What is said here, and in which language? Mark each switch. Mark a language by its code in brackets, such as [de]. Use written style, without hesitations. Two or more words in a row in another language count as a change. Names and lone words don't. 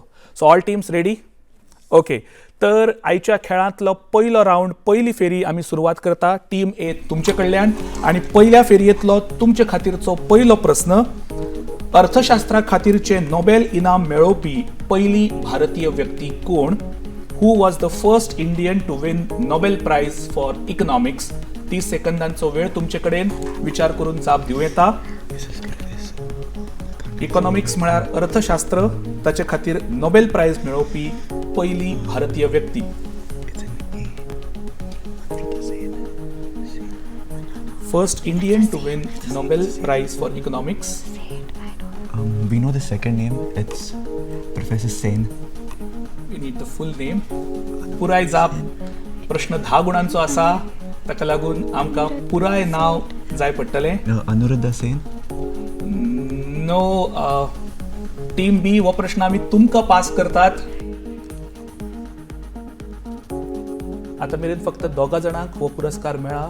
[en] So all teams ready? Okay. [kok] तर आयच्या खेळांतलो पयलो रावंड, पयली फेरी आमी सुरवात करता. टीम ए तुमचे कडल्यान आणि पहिल्या फेरयेंतलो तुमचे खातीरचो पयलो प्रस्न. अर्थशास्त्रा खातीरचे नोबेल इनाम मेळोवपी पयली भारतीय व्यक्ती कोण? [en] Who was the first Indian to win Nobel Prize for Economics? [kok] 30 सेकंदांचो वेळ तुमचे कडेन विचार करून जाप दिवं येता. इकॉनॉमिक्स म्हळ्यार अर्थशास्त्र, ताचे खातीर नोबेल प्राइज मेळोवपी पयली भारतीय व्यक्ती. [en] First Indian to win Nobel Prize for Economics. We know the second name. It's Professor Sen. We need the full name. [kok] पुराय जाप. प्रश्न 10 गुणांचो आसा, ताका लागून आमकां पुराय नाव जाय पडटलें. अनुरुद्धा सेन. नो. टीम B, हो प्रश्न आमी तुमकां पास करतात. आता मेरेन फक्त 2 जाणांक हो पुरस्कार मेळ्ळा.